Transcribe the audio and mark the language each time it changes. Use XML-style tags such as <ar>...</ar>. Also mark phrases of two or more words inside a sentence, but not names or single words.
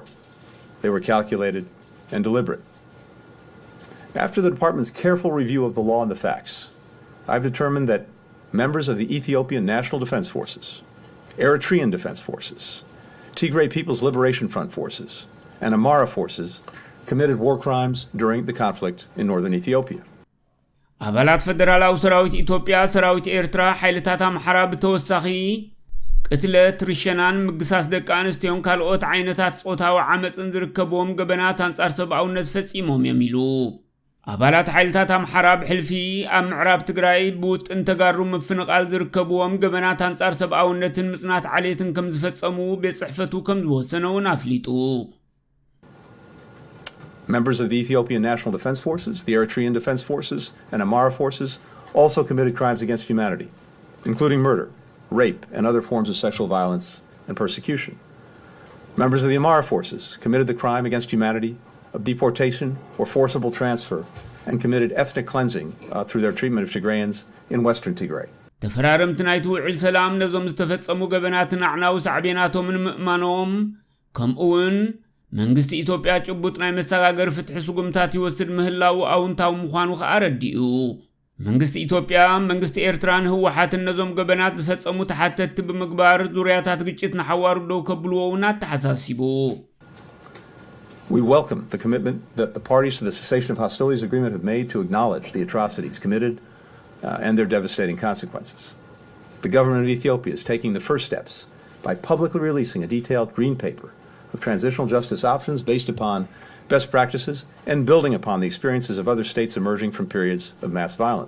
<en>They were calculated and deliberate. After the department's careful review of the law and the facts, I've determined that members of the Ethiopian National Defense Forces, Eritrean Defense Forces, Tigray People's Liberation Front Forces, and Amhara forces committed war crimes during the conflict in northern Ethiopia.</en> <ti>ኣባላት ፌደራላዊ ሰራዊት ኢትዮጵያ ሰራዊት ኤርትራ ሓይልታት ኣምሓራ ብተወሳኺ ቅትለት ርሸናን ምግሳስ ደቂ ኣንስትዮን ካልኦት ዓይነታት ጾታዊ ዓመፅን ዝርከብዎም ገበናት ኣንጻር ሰብኣውነት ፈጺሞም እዮም ኢሉ ኣባላት ሓይልታት ኣምሓራ ብሕልፊ ኣብ ምዕራብ ትግራይ ብውጥን ተጋሩ ምፍንቓል ዝርከብዎም ገበናት ኣንጻር ሰብኣውነትን ምጽናት ዓሌትን ከም ዝፈጸሙ ቤት ጽሕፈቱ ከም ዝወሰነ እውን ኣፍሊጡ</ti> <en>Members of the Ethiopian National Defense Forces, the Eritrean Defense Forces, and Amhara forces also committed crimes against humanity, including murder, rape, and other forms of sexual violence and persecution. Members of the Amhara forces committed the crime against humanity of deportation or forcible transfer and committed ethnic cleansing through their treatment of Tigrayans in western Tigray.</en> <ti>ተፈራረምቲ ናይቲ ውዕል ሰላም ነዞም ዝተፈጸሙ ገበናትን ኣዕናዊ ሳዕቤናቶምን ምእማኖም ከምኡውን መንግስቲ ኢትዮጵያ ጭቡጥ ናይ መሰጋገር ፍትሒ ስጉምታት ይወስድ ምህላው ኣውንታው ምዃኑ ከኣረዲኡ መንግስቲ ኢትዮጵያ መንግስቲ ኤርትራን ህወሓትን ነዞም ገበናት ዝፈጸሙ ተሓተቲ ብምግባር ዙርያታት ግጭት ንሓዋሩ ደው ከብልዎውን ኣተሓሳሲቡ</ti> <en>We welcome the commitment that the parties to the cessation of hostilities agreement have made to acknowledge the atrocities committed and their devastating consequences. The government of Ethiopia is taking the first steps by publicly releasing a detailed green paper of transitional justice options based upon best practices and building upon the experiences of other states emerging from periods of mass violence.</en>